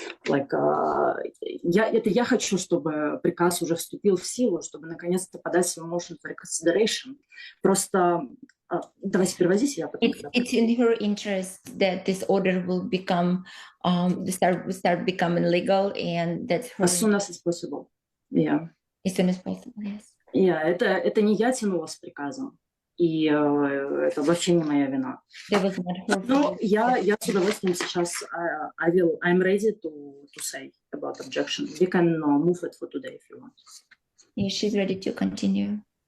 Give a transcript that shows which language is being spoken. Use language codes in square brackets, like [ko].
[ru] Like я хочу, чтобы приказ уже вступил в силу, чтобы наконец-то подать свой [en] motion for reconsideration. [ru] Просто давайте переводите, я потом. [en] It's in her interest that this order will become start becoming legal, and that's her. As soon as it's possible. Yeah. As soon as possible, yes. [ru] Yeah, это не я тянула с приказом, и это вообще не моя вина. [en] That was not her. [ru] Но я с удовольствием сейчас [en] I'm ready to say about objection. We can move it for today if you want. Yeah, she's ready to continue.